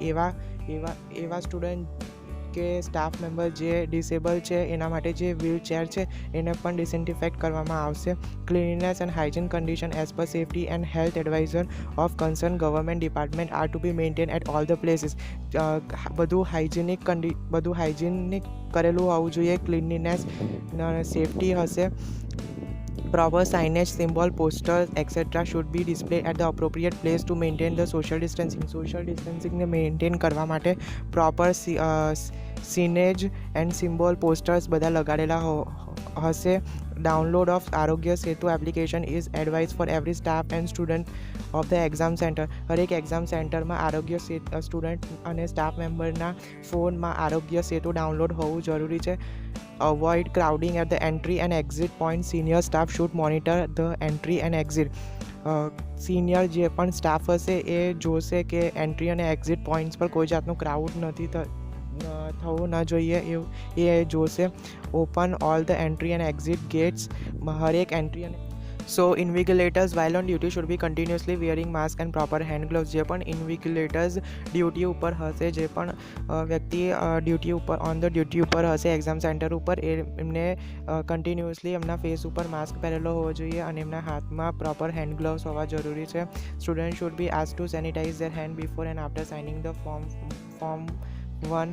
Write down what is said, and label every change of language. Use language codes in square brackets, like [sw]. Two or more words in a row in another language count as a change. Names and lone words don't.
[gu] એવા સ્ટુડન્ટ કે [en] staff member [gu] જે ડિસેબલ છે એના માટે જે વ્હીલચેર છે એને પણ ડિસઇન્ફેક્ટ કરવામાં આવશે. [en] cleanness and hygiene condition as per safety and health advisor of concern government department are to be maintain at all the places. [gu] બધું હાઇજીનિક કરેલું હોવું જોઈએ. [en] cleanliness, safety [gu] હશે. [en] Proper signage, symbol, posters, etc. should be displayed at the appropriate place to maintain the social distancing. Social distancing [gu] ને મેન્ટેન કરવા માટે [en] proper signage and symbol, posters [gu] બધા લગાડેલા હશે. [en] download of Aarogya Setu application is advise for every staff and student of the exam center. [gu] હરેક [en] exam center [gu] આરોગ્ય સ્ટુડન્ટ અને [en] staff member [gu] ફોનમાં આરોગ્ય સેતુ ડાઉનલોડ હોવું જરૂરી છે. [en] Avoid crowding at the entry and exit point. Senior staff should monitor the entry and exit. [gu] સિનિયર જે પણ સ્ટાફ હશે એ જોશે કે એન્ટ્રી અને [en] exit points [gu] પર કોઈ જાતનું ક્રાઉડ નથી થવું ન જોઈએ એવું એ જોશે. [en] open all the entry and exit gates. [gu] હરેક એન્ટ્રી અને [en] So invigilators while on duty should be continuously wearing mask and proper hand gloves. [gu] જે પણ [en] invigilators duty [gu] ઉપર હશે, જે પણ વ્યક્તિ ડ્યુટી ઉપર [en] on the duty [gu] ઉપર હશે [en] exam center [gu] ઉપર, એમને કન્ટિન્યુઅસલી એમના ફેસ ઉપર માસ્ક પહેરેલો હોવો જોઈએ અને એમના હાથમાં [en] proper hand gloves [gu] હોવા જરૂરી છે. [en] student should be ask to sanitize their hand before and after signing the form 1.